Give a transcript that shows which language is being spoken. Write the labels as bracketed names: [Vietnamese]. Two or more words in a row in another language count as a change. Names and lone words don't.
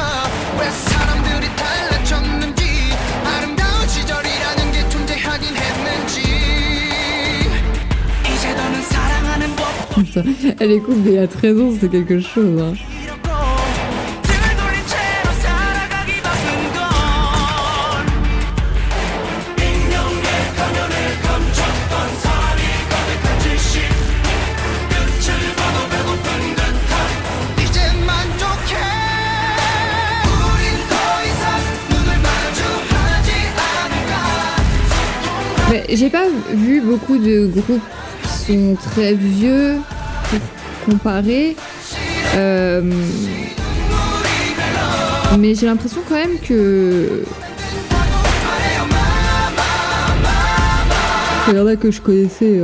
[Korean] 왜 사람들이 달라졌는지, 아름다운 시절이라는 게 존재하긴 했는지. 이제 너는 사랑하는 법 [French] Putain, elle écoute mais il y a 13 ans, c'était quelque chose. Hein. [Korean] 잃었고 등을 돌린 채로 살아가기 바쁜 건 익명의 가면에 감췄던 살이 가득한 지식. 끝을 봐도 배고픈 듯한 이제 만족해. 우린 더 이상 눈을 마주하지 않을까. [French] Mais j'ai pas vu beaucoup de groupes qui sont très vieux pour comparer. Mais j'ai l'impression quand même que. Il y en a que je connaissais.